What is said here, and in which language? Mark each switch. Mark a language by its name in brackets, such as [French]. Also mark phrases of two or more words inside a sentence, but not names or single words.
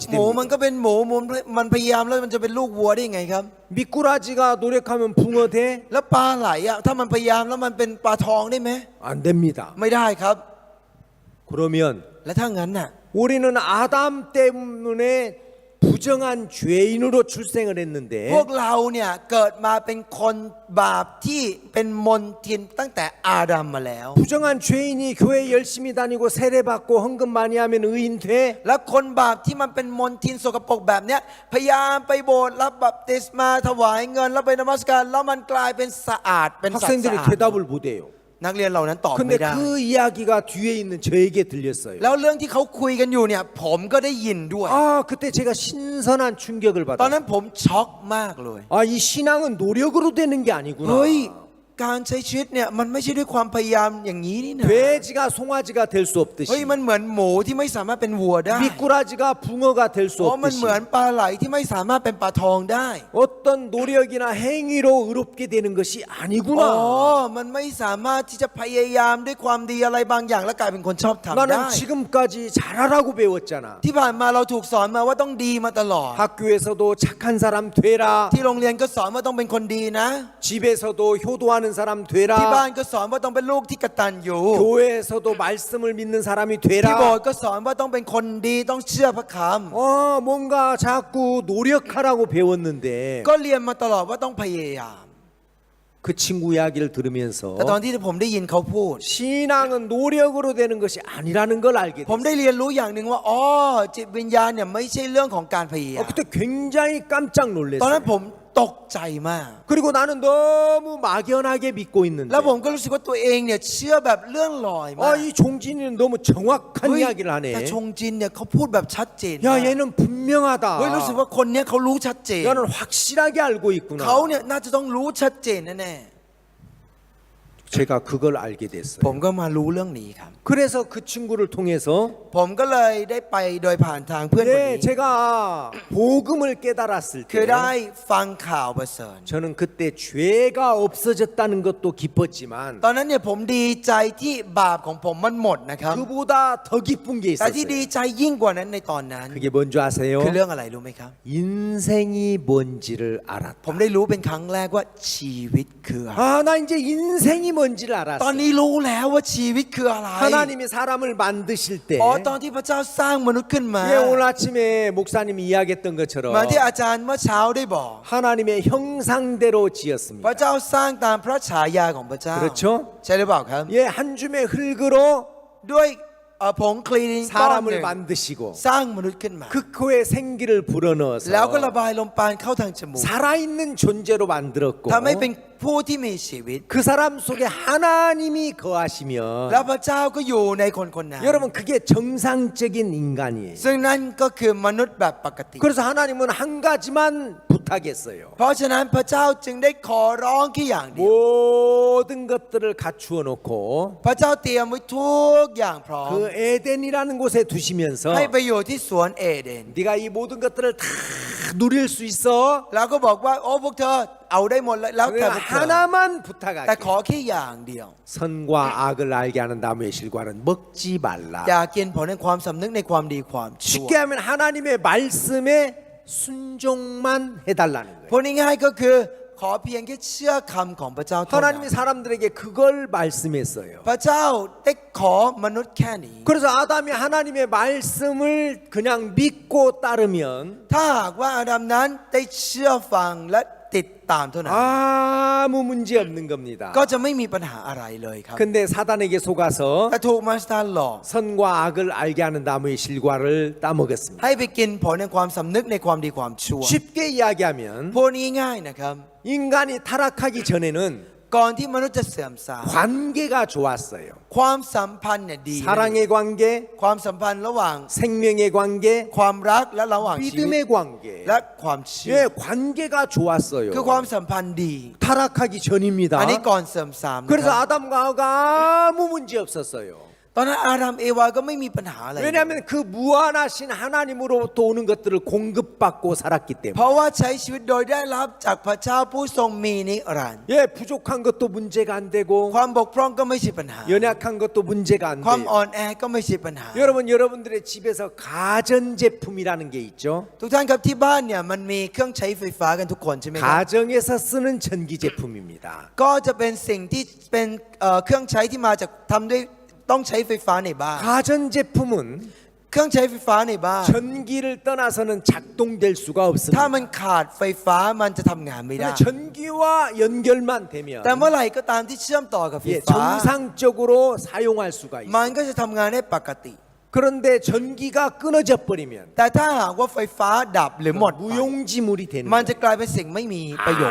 [Thai] หมูมัน [Korean] 됩니까? [Thai] ก็เป็นหมูมันพยายามแล้วมันจะเป็นลูกวัวได้ยังไงครับ [Korean] 미꾸라지가 노력하면 붕어 돼? [Thai] แล้วปลาไหลอ่ะถ้ามันพยายามแล้วมันเป็นปลาทองได้ไหม [Korean] 안 됩니다. [Thai] ไม่ได้ครับ [Korean] 그러면 [Thai] และถ้างั้นน่ะ [Korean] 우리는 아담 때문에 부정한 죄인으로 출생을 했는데 [Thai] พวกเราเนี่ยเกิดมาเป็นคนบาปที่เป็นมนทินตั้งแต่อาดัมมาแล้ว [Korean] 부정한 죄인이 교회 열심히 다니고 세례받고 헌금 많이 하면 의인 돼? [Thai] แล้วคนบาปที่มันเป็นมนทินสกปรกแบบเนี้ยพยายามไปโบสถ์รับบัพติศมาถวายเงินแล้วไปนมัสการแล้วมันกลายเป็นสะอาดเป็นสัตว์สะ [Korean] 학생들이 [Thai] อาด [Korean] 대답을 못해요. [Thai] นักเรียนเหล่านั้นตอบ [Korean] 근데 [Thai] ไม่ได้ [Korean] 그 이야기가 뒤에 있는 저에게 들렸어요. [Thai] แล้วเรื่องที่เขาคุยกันอยู่เนี่ยผมก็ได้ยินด้วย [Korean] 아, 그때 제가 신선한 충격을 [Thai] ตอนนั้ [Korean] 받았어요. [Thai] นผมช็อกมากเลย [Korean] 아, 이 신앙은 노력으로 되는 게 아니구나. [Thai] เฮ้ยการใช้ชีวิตเนี่ยมันไม่ใช่ด้วยความพยายามอย่างนี้นี่นะ [Korean] 돼지가 송아지가 될 수 [Thai] เฮ้ย [Korean] 없듯이 [Thai] มันเหมือนหมูที่ไม่สามารถเป็นวัวได้ [Korean] 미꾸라지가 붕어가 될 수 [Thai] เพราะมัน [Korean] 없듯이 [Thai] เหมือนปลาไหลที่ไม่สามารถเป็นปลาทองได้ [Korean] 어떤 노력이나 행위로 의롭게 되는 것이 [Thai] อ๋อ [Korean] 아니구나. [Thai] มันไม่สามารถที่จะพยายามด้วยความดีอะไรบางอย่างแล้วกลายเป็นคนชอบทำได้ [Korean] 나는 지금까지 잘하라고 배웠잖아. [Thai] ที่ผ่านมาเราถูกสอนมาว่าต้องดีมาตลอด [Korean] 학교에서도 착한 사람 되라. [Thai] ที่โรงเรียนก็สอนว่าต้องเป็นคนดีนะ [Korean] 집에서도 효도하는 사람 [Thai] ที่ [Korean] 되라. [Thai] บ้านก็สอนว่าต้องเป็นลูกที่กตัญญู [Korean] 교회에서도 말씀을 믿는 사람이 [Thai] ที่โบส [Korean] 되라. [Thai] ถ์ก็สอนว่าต้องเป็นคนดีต้องเชื่อพระค [Korean] 뭔가 자꾸 노력하라고 배웠는데 [Thai] ำก็เรียนมาตลอดว่าต้องพยายาม [Korean] 그 친구 이야기를 [Thai] แต่ตอน [Korean] 들으면서 [Thai] ที่ผมได้ยินเขาพูด [Korean] 신앙은 노력으로 되는 것이 아니라는 걸 알게 [Thai] ผม [Korean] 됐어요. [Thai] ได้เรียนรู้อย่างหนึ่งว่าอ๋อจิตวิญญาณเนี่ยไม่ใช่เรื่องของการพยายาม [Korean] 그때 굉장히 깜짝 [Thai] ตอนนั้น [Korean] 놀랐어요. [Thai] ผมตกใจมาก [Korean] 그리고 나는 너무 막연하게 믿고 있는데 [Thai] แล้วผมก็รู้สึกว่าตัวเองเนี่ยเชื่อแบบเลื่อนลอยมาก [Korean] 이 종진이는 너무 정확한 [Thai] เฮ้ย [Korean] 이야기를 [Thai] แต่ [Korean] 하네. [Thai] ชงจินเนี่ยเขาพูดแบบชัดเจน [Korean] 야 [Thai] มาก [Korean] 얘는 분명하다. [Thai] เฮ้ยรู้สึกว่าคนเนี้ยเขารู้ชัดเจน [Korean] 너는 확실하게 알고 있구나. [Thai] เขาเนี่ยน่าจะต้องรู้ชัดเจนแน่ [Korean] 제가 그걸 알게 [Thai] ๆ [Korean] 됐어요. [Thai] ผมก็มารู้เรื่องนี้ครับ [Korean] 그래서 그 친구를 통해서 [Thai] ผมก็เลยได้ไปโดยผ่านทางเพื่อนคน [Korean] 네, [Thai] นี้ [Korean] 제가 복음을 깨달았을 [Thai] คือ [Korean] 때 [Thai] ได้ฟังข่าวประเสริฐ [Korean] 저는 그때 죄가 없어졌다는 것도 기뻤지만 [Thai] ตอนนั้นเนี่ยผมดีใจที่บาปของผมมันหมดนะครับ [Korean] 그보다 더 기쁜 게 [Thai] แต่ที่ดี [Korean] 있었어요. [Thai] ใจยิ่งกว่านั้นในตอนนั้น [Korean] 그게 뭔 줄 아세요? [Thai] คือเรื่องอะไรรู้ไหมครับ [Korean] 인생이 뭔지를 알았다. [Thai] ผมได้รู้เป็นครั้งแรกว่าชีวิตคืออะไร [Korean] 나 이제 인생이 뭔지를 [Thai] ตอน [Korean] 알았어. [Thai] นี้รู้แล้วว่าชีวิตคืออะไร [Korean] 하나님이 사람을 만드실 때 [Thai] อ๋อตอนที่พระเจ้าสร้างมนุษย์ขึ้นมา [Korean] 예, 오늘 아침에 목사님이 이야기했던 것처럼 [Thai] เหมาที่อาจารย์เมื่อเช้าได้บอก [Korean] 하나님의 형상대로 [Thai] พระ [Korean] 지었습니다. [Thai] เจ้าสร้างตามพระฉายาของพระเจ้า [Korean] 그렇죠? [Thai] ใช่หรือเปล่าครับ [Korean] 예, 한 줌의 흙으로 [Thai] ด้วยผงคลีนก้อนหนึ่ [Korean] 사람을 [Thai] ง [Korean] 만드시고 [Thai] สร้างมนุษย์ขึ้นมา [Korean] 그 코에 생기를 불어넣어서 [Thai] แล้วก็ระบายลมปราณเข้าทางจมูก [Korean] 살아있는 존재로 만들었고 [Thai] ทำให้เป็นผู้ที่มีชีวิต [Korean] 그 사람 속에 하나님이 [Thai] แล้ว [Korean] 거하시면 [Thai] พระเจ้าก็อยู่ในคนคนนั้น [Korean] 여러분 그게 정상적인 인간이에요. [Thai] ซึ่งนั่นก็คือมนุษย์แบบปกติ [Korean] 그래서 하나님은 한 가지만 부탁했어요. [Thai] เพราะฉะนั้นพระเจ้าจึงได้ขอร้องแค่อย่างเดียว [Korean] 모든 것들을 갖추어 놓고 [Thai] พระเจ้าเตรียมไว้ทุกอย่างพร้อม [Korean] 그 에덴이라는 곳에 두시면서 [Thai] ให้ไปอยู่ที่สวนเอเดน [Korean] 네가 이 모든 것들을 다 누릴 수 있어. [Thai] แล้วก็บอกว่าโอ้พวกเธอเอาได้หมดเลยแล้วแต่พวกเธอ [Korean] 하나만 [Thai] แต่ [Korean] 부탁할게. [Thai] ขอแค่อย่างเดียว [Korean] 선과 악을 알게 하는 나무의 실과는 먹지 말라. [Thai] อย่ากินผลในความสำนึกในความดีความชั่ว [Korean] 쉽게 하면 하나님의 말씀에 순종만 해달라는 [Thai] พู [Korean] 거예요. [Thai] ดง่ายๆก็คือขอเพียงแค่เชื่อคำของพระเจ้าเท่านั้น [Korean] 하나님이 사람들에게 그걸 말씀했어요. [Thai] พระเจ้าได้ขอมนุษย์แค่นี้ [Korean] 그래서 아담이 하나님의 말씀을 그냥 믿고 따르면 [Thai] ถ้าหากว่าอาดัมนั้นได้เชื่อฟังและติดตามเท่านั้น [Korean] 아무 문제 없는 겁니다. [Thai] ก็จะไม่มีปัญหาอะไรเลยครับ [Korean] 근데 사단에게 속아서 [Thai] แต่ถูกมารซาหลอก [Korean] 선과 악을 알게 하는 나무의 실과를 따먹었습니다. [Thai] ให้ไปกินผลในความสำนึกในความดีความชั่ว [Korean] 쉽게 이야기하면 [Thai] พูดง่ายๆนะครับ [Korean] 인간이 타락하기 전에는 [Thai] ก่อนที่มนุษย์จะเสื่อมทราม [Korean] 관계가 좋았어요. [Thai] ความสัมพันธ์เนี่ยดี [Korean] 사랑의 관계, [Thai] ความสัมพันธ์ระหว่าง [Korean] 생명의 관계, [Thai] ความรักและระหว่างชีวิต [Korean] 믿음의 관계. [Thai] และความเชื่อ [Korean] 예, 관계가 좋았어요. [Thai] คือความสัมพันธ์ดี [Korean] 타락하기 전입니다. [Thai] อันนี้ก่อนเสื่อมทรามนะ [Korean] 그래서 [Thai] ครับ [Korean] 아담과 하와가 아무 문제 없었어요. [Thai] ตอนนั้นอาดัมเอวาก็ไม่มีปัญหาอะไร [Korean] 왜냐하면 그 무한하신 하나님으로부터 오는 것들을 공급받고 살았기 [Thai] เพ [Korean] 때문에. [Thai] ราะว่าใช้ชีวิตโดยได้รับจากพระเจ้าผู้ทรงมีนิรันดร์ [Korean] 예, 부족한 것도 문제가 안 되고 [Thai] ความบกพร่องก็ไม่ใช่ปัญหา [Korean] 연약한 것도 문제가 안 [Thai] ความ [Korean] 돼요. [Thai] อ่อนแอก็ไม่ใช่ปัญหา [Korean] 여러분들의 집에서 가전제품이라는 게 있죠. [Thai] ทุกท่านครับที่บ้านเนี่ยมันมีเครื่องใช้ไฟฟ้ากันทุกคนใช่ไหมครับ [Korean] 가정에서 쓰는 전기 제품입니다. [Thai] ก็จะเป็นสิ่งที่เป็นเครื่องใช้ที่มาจากทำด้วยต้องใช้ไฟฟ้าในบ้าน [Korean] 가전제품은 [Thai] เครื่องใช้ไฟฟ้าในบ้าน [Korean] 전기를 떠나서는 작동될 수가 [Thai] ถ้า [Korean] 없습니다. [Thai] มันขาดไฟฟ้ามันจะทำงานไม่ได้ [Korean] 근데 전기와 연결만 되면 [Thai] แต่เมื่อไหร่ก็ตามที่เชื่อมต่อกับไฟ [Korean] 예, [Thai] ฟ้า [Korean] 정상적으로 사용할 수가 [Thai] มัน [Korean] 있어요. [Thai] ก็จะทำงานได้ปกติ [Korean] 그런데 전기가 끊어져 버리면 [Thai] แต่ถ้าหากว่าไฟฟ้าดับหรือหมดไป [Korean] 무용지물이 되는 [Thai] มัน [Korean] 거예요. [Thai] จะกลายเป็นสิ่งไม่มีประโยชน์